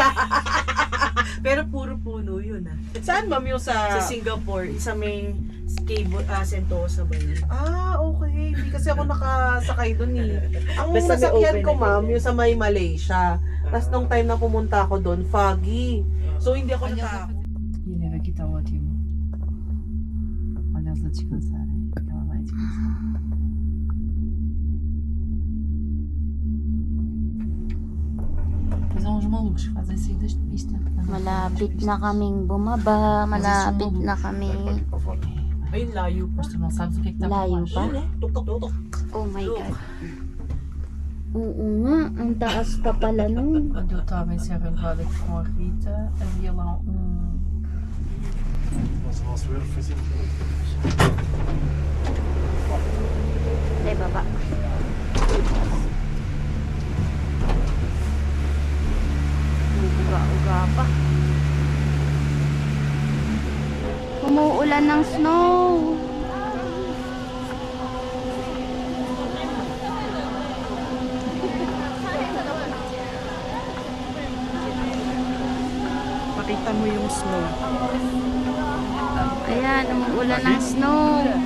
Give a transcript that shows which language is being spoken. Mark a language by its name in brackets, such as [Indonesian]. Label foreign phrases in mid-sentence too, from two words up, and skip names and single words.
[Filipino] Pero puro puno yun ah. Saan ma'am yung Sa Singapore, isa may cable, Sentosa ba yun? Okay. Hindi kasi ako nakasakay doon eh. Ang Basta may nasakyan open ko na ma'am, ganyan. yung sa may Malaysia. Tapos nung time na pumunta ako doon, foggy. So hindi ako naka... [Portuguese] Ele vai quitar o ótimo. Olha eles a descansarem. Ela vai descansar. Mas há uns malucos que fazem saídas de pista. [Filipino] Malapit na kaming bumaba. Malapit na kami. Ayun, layo pa. [Portuguese] Mas tu não sabes o que é que está por [Filipino] Layo [Portuguese] baixo. [Filipino] pa. Tuk-tuk-tuk. [English] Oh my God. [Filipino] Oo nga, ang taas pa pala nun. [Portuguese] Quando eu estava em Serra Nevada com a Rita, havia lá Nosso nosso erro foi sempre. [Filipino] Ay, baba. Uga-uga pa. Umuulan ng snow. Pakita mo yung snow. Ayan, umuulan ng snow.